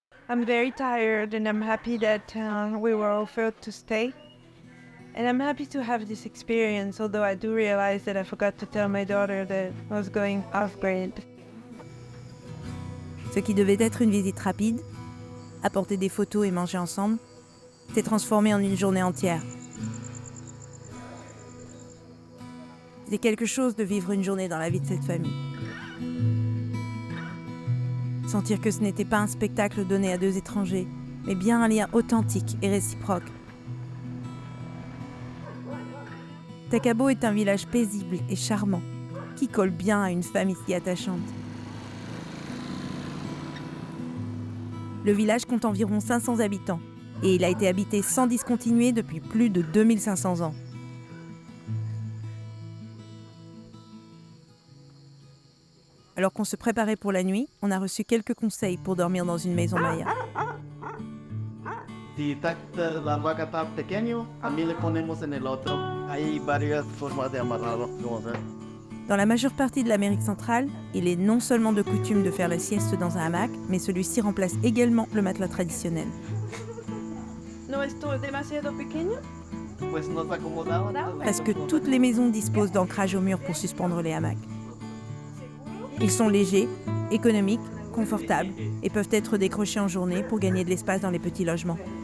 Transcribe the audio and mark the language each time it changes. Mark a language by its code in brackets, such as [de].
[en] I'm very tired and I'm happy that we were offered to stay. And I'm happy to have this experience, although I do realize that I forgot to tell my daughter that I was going off-grid. [fr] Ce qui devait être une visite rapide, apporter des photos et manger ensemble, s'est transformé en une journée entière. C'est quelque chose de vivre une journée dans la vie de cette famille. Sentir que ce n'était pas un spectacle donné à deux étrangers, mais bien un lien authentique et réciproque. Tacabo est un village paisible et charmant, qui colle bien à une famille si attachante. Le village compte environ 500 habitants, et il a été habité sans discontinuer depuis plus de 2500 ans. Alors qu'on se préparait pour la nuit, on a reçu quelques conseils pour dormir dans une maison maya. [es] Si la vaca está pequeño, también le ponemos en el otro. Hay varias formas de amarrarlo. [fr] Dans la majeure partie de l'Amérique centrale, il est non seulement de coutume de faire la sieste dans un hamac, mais celui-ci remplace également le matelas traditionnel. [es] ¿No es demasiado pequeño? Pues nos acomodamos. [fr] Presque toutes les maisons disposent d'ancrage au mur pour suspendre les hamacs. Ils sont légers, économiques, confortables et peuvent être décrochés en journée pour gagner de l'espace dans les petits logements.